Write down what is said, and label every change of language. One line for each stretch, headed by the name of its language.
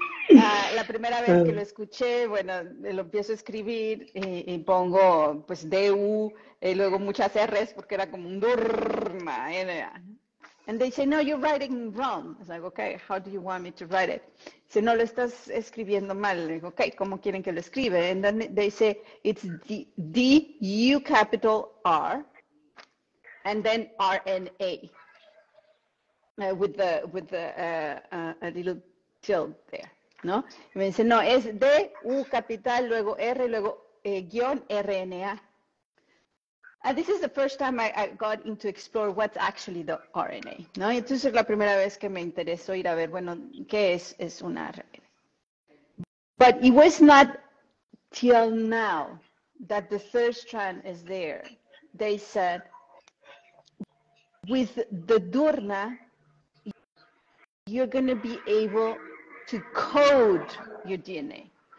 Spanish: La primera vez que lo escuché, bueno, lo empiezo a escribir y pongo pues D-U, luego muchas R's porque era como un dUr-Rna.
English: And they say, no, you're writing wrong. I was like, okay, how do you want me to write it?
Spanish: Dice, no, lo estás escribiendo mal. Le digo, okay, ¿cómo quieren que lo escribe?
English: And then they say, it's D-U capital R, and then RNA, with the a little tilde there,
Spanish: ¿no? Y me dice, no, es D-U capital, luego R, luego guión RNA.
English: And this is the first time I got into explore what's actually the RNA,
Spanish: ¿no? Entonces es la primera vez que me interesó ir a ver, bueno, ¿qué es una RNA?
English: But it was not till now that the third strand is there. They said, with the dUr-Rna, you're going to be able to code your DNA.